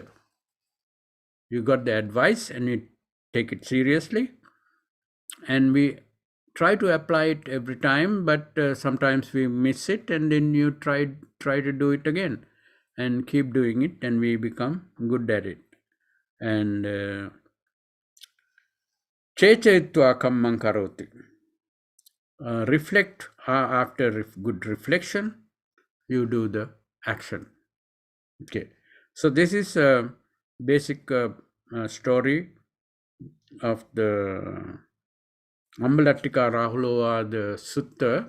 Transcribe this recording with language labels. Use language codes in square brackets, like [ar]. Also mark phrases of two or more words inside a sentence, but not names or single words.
[en] You got the advice and you take it seriously, and we try to apply it every time, but sometimes we miss it, and then you try to do it again and keep doing it, and we become good at it. [pi] And chechayitva kammam karoti. [en] Reflect after good reflection, you do the action. Okay, so this is a basic story of the Ambalattika Rahulova, the Sutta.